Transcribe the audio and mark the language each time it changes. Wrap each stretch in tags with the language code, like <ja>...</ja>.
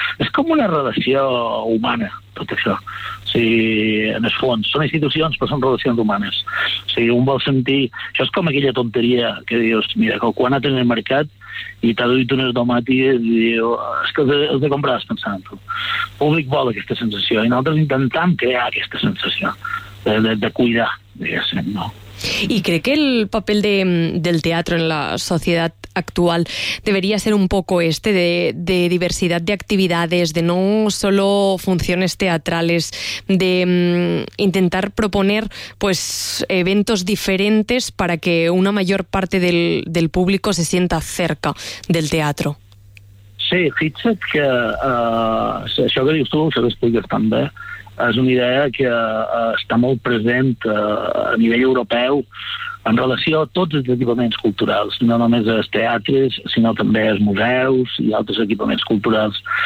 <ca>És com una relació humana, tot això. O sigui, en el fons, són institucions, però són relacions humanes. O sigui, un vol sentir... Això és com aquella tonteria que dius, mira, que quan anem al mercat i t'ha duit unes tomàtiques i diu, és que els de comprar pensant en tu. El públic vol aquesta sensació i nosaltres intentem crear aquesta sensació. de cuidar, diguéssim, no? I crec que el paper del teatre en la societat actual</ca> <es>debería ser un poco este de diversidad de actividades, de no solo funciones teatrales, de intentar proponer pues eventos diferentes para que una mayor parte del público se sienta cerca del teatro.</es> <ca>Sí, fixa't que això que dius tu, això que expliques tan bé, és una idea que està molt present a nivell europeu en relació a tots els equipaments culturals, no només als teatres, sinó també als museus i altres equipaments culturals.</ca>